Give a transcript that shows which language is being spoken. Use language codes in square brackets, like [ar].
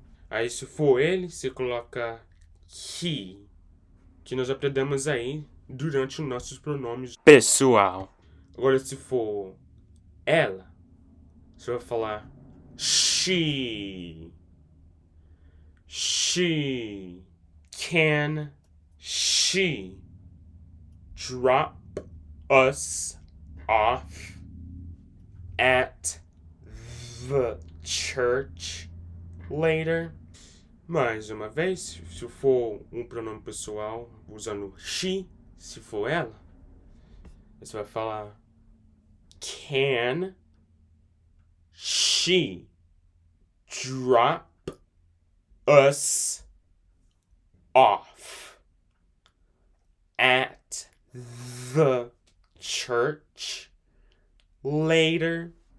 [pt] Aí se for ele, você coloca he, que nós aprendemos aí durante os nossos pronomes pessoal. Agora se for ela, você vai falar she. [en] She. Can she drop us off at the church later? [pt] Mais uma vez, se for um pronome pessoal usando she, se for ela, você vai falar [en] can she drop us off at the church later?